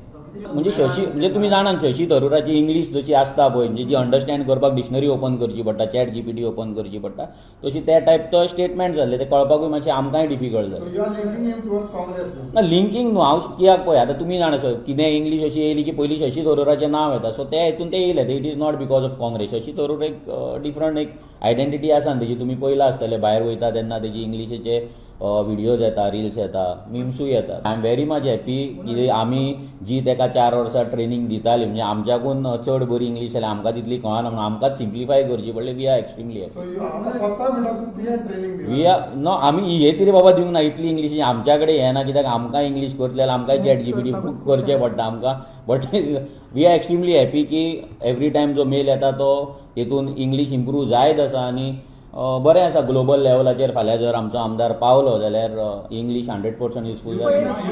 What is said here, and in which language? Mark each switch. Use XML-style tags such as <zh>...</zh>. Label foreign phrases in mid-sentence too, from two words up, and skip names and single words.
<kok>म्हणजे म्हणजे तुमी जाणात शशी थरुराची इंग्लीश जशी आसता पळय म्हणजे जी अंडरस्टँड करपाक</kok> <en>dictionary open</en> <kok>करची पडटा, चॅट जीपीटी ओपन करची पडटा, तशी त्या टायप तो स्टेटमेंट जाल्ले ते कळपाकूय मातशें आमकांय डिफिकल्ट जालें. ना लिंकींग न्हू हांव कित्याक पळय आतां तुमी जाणा सर कितें इंग्लीश अशी येयली की पयलीं शशी थरुराचें नांव येता. सो त्या हितून ते येयले.</kok> <en>It is not because of Congress.</en> <kok>शशी थरूर एक डिफरंट एक आयडेंटिटी आसा तेजी. तुमी पयला आसतले भायर वयता तेन्ना तेजी इंग्लिशीचे व्हिडियोज येता, रिल्स येता, मिम्सूय येता.</kok> <en>I am very much happy</en> <kok>की आमी जी ताका 4 वर्सां ट्रेनिंग दिताली म्हणजे आमच्याकून चड बरी इंग्लीश जाल्यार आमकां तितली कळना म्हणून आमकांच सिम्प्लिफाय करची पडली.</kok> <en>We are extremely happy. We are no</en> <kok>आमी हे तरी बाबा दिवंक ना इतली इंग्लीश आमच्या कडेन हें ना. कित्याक आमकां इंग्लीश करतले जाल्यार आमकांय चॅट जीपीटी करचें पडटा आमकां.</kok> <en>But we are extremely happy</en> <kok>की</kok> <en>every time</en> <kok>जो मेल येता तो तेतून इंग्लीश इम्प्रूव जायत आसा आनी बरें आसा. ग्लोबल लेवलाचेर फाल्यां जर आमचो आमदार पावलो जाल्यार इंग्लीश 100% युजफूल जातली.</kok>